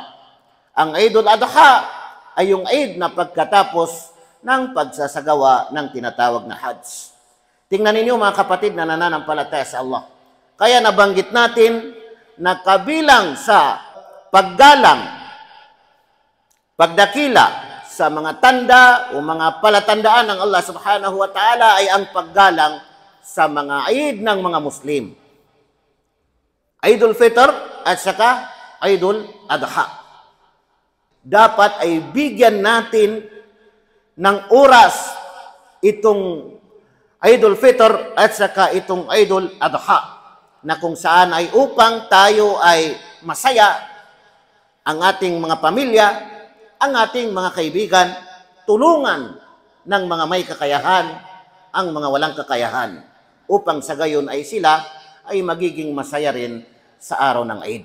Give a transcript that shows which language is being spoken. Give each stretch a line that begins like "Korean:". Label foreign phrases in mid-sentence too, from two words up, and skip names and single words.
Filipino: Ang Eidul Adha ay yung Eid na pagkatapos ng pagsasagawa ng tinatawag na Hajj. Tingnan ninyo mga kapatid na nananampalataya sa Allah. Kaya nabanggit natin na kabilang sa paggalang, pagdakila sa mga tanda o mga palatandaan ng
Arabic: الله سبحانه وتعالى
Filipino: ay ang paggalang sa mga Eid ng mga Muslim. Eidul Fitr at saka Eidul Adha. Dapat ay bigyan natin ng oras itong Eidul Fitr at saka itong Eidul Adha, na kung saan ay upang tayo ay masaya, ang ating mga pamilya, ang ating mga kaibigan, tulungan ng mga may kakayahan, ang mga walang kakayahan, upang sa gayon ay sila ay magiging masaya rin sa araw ng Eid.